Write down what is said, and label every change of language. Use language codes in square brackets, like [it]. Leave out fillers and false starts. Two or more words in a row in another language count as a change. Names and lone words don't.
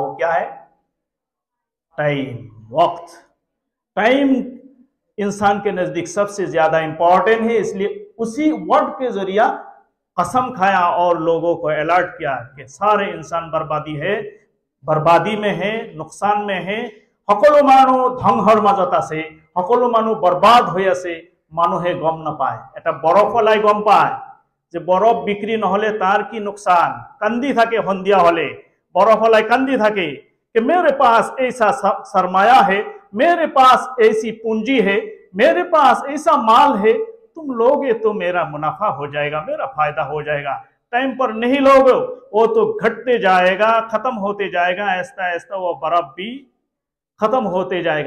[hi] वो क्या है? टाइम, वक्त। टाइम इंसान के नजदीक सबसे ज्यादा इंपॉर्टेंट है, इसलिए उसी वर्ड के जरिए कसम खाया और लोगों को अलर्ट किया कि सारे इंसान बर्बादी में है, नुकसान में है। [as] সকলো মানুষ ধ্বংসৰ মাজত আছে, সকলো মানুষ বরবাদ হৈ আছে, মানুহে গম নাপায়। এটা বরফলাই গম পায় যে বরফ বিক্রি নহলে তার কি নুকसान। কান্দি থাকে সন্ধিয়া হলে, বরফলাই কান্দি থাকে [hi] कि मेरे पास ऐसा सरमाया है, मेरे पास ऐसी पूंजी है मेरे पास ऐसा माल है, तुम लोगे तो मेरा मुनाफा हो जाएगा, मेरा फायदा हो जाएगा। टाइम पर नहीं लोगे वो तो घटते जाएगा, खत्म होते जाएगा, ऐसा ऐसा वो बर्फ भी खत्म होते जाएगा।